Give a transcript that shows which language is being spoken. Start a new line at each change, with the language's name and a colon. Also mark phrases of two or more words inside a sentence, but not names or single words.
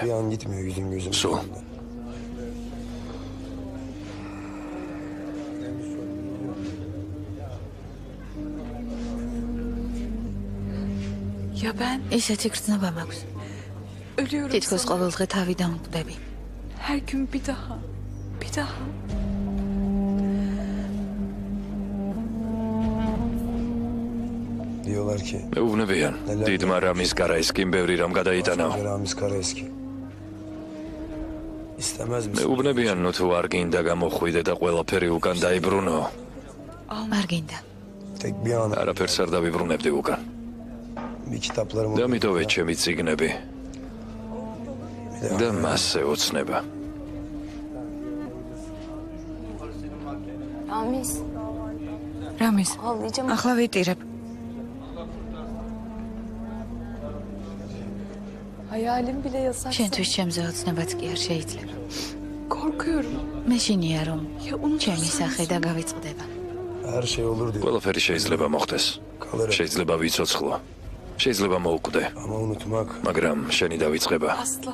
Georgian: სულ. იაბან, ისეთი გრძნობა მაქვს. თითქოს ყოველდღე თავი დაუნკვდები.
Turkish: Her gün bir daha. Bir daha.
Georgian: მეუბნებიან, დიდმა რამის კარაისკიმ ბევრი რამ გადაიტანაო. მეუბნებიან, თუ არ გინდა გამოხვიდე და ყველაფერი უკან დაიბრუნო. არ გინდა. არაფერს არ დავიბრუნებდი უკან. და მიდოვე ჩემი წიგნები. და მასზე ოცნება. რამის? ახლა ვიტირებ.
Turkish: Hayalim bile yasak.
Georgian: შენთვის ჩემზე ოცნებაც კი არ შეიძლება.
Turkish: Korkuyorum.
Georgian: მეშინია რომ ჩემი სახე და გავიწყდება. ყველაფერი შეიძლება მოხდეს. შეიძლება ვიცოცხლო. შეიძლება მოუკვდე. მაგრამ შენი დავიწყება.
Turkish: Asla.